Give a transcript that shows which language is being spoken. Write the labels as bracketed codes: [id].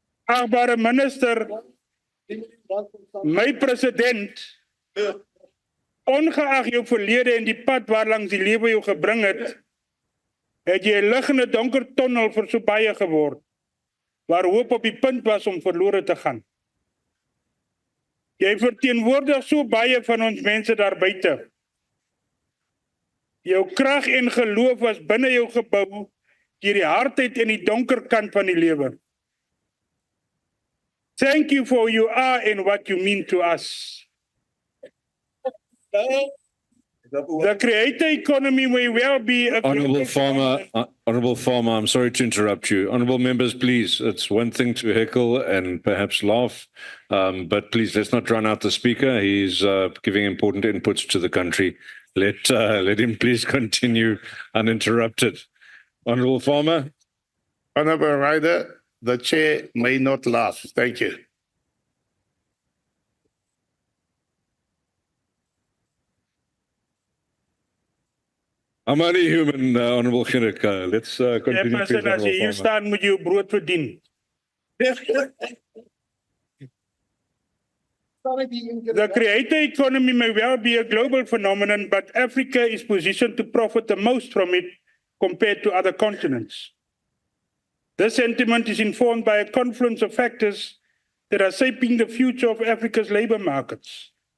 [af] Achtbare minister, my president, ongeag jou verlede en die pad waarlangs die lewe jou gebring het, het jy 'n liggende donker tonnel vir so baie geword, waar hoop op die punt was om verlore te gaan. Jy verteenwoordig so baie van ons mense daar buite. Jou krag en geloof was binne jou gebou deur die hardheid en die donker kant van die lewe. [en] Thank you for you are and what you mean to us. The creator economy may well be a Honourable Farmer, I'm sorry to interrupt you. Honourable members, please, it's one thing to heckle and perhaps laugh, but please, let's not drown out the speaker. He's giving important inputs to the country. Let him please continue uninterrupted. Honourable Farmer. Honourable Rider, the chair may not laugh. Thank you. I'm only human, Honourable Ginnik. Let's continue. [af] As jy hier staan, moet jy jou brood verdien. [en] The creator economy may well be a global phenomenon, but Africa is positioned to profit the most from it compared to other continents. This sentiment is informed by a confluence of factors that are shaping the future of Africa's labor markets.